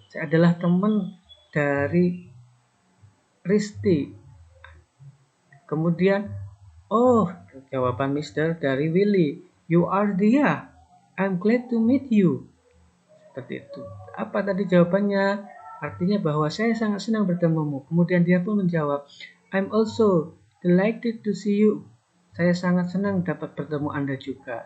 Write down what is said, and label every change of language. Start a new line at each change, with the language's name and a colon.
Indonesian: Saya adalah teman dari Risti. Kemudian, oh, jawaban Mr. dari Willy.
English: You are Dia. I'm glad to meet you.
Indonesian: Seperti itu. Apa tadi jawabannya? Artinya bahwa saya sangat senang bertemumu. Kemudian dia pun menjawab,
English: I'm also delighted to see you.
Indonesian: Saya sangat senang dapat bertemu Anda juga.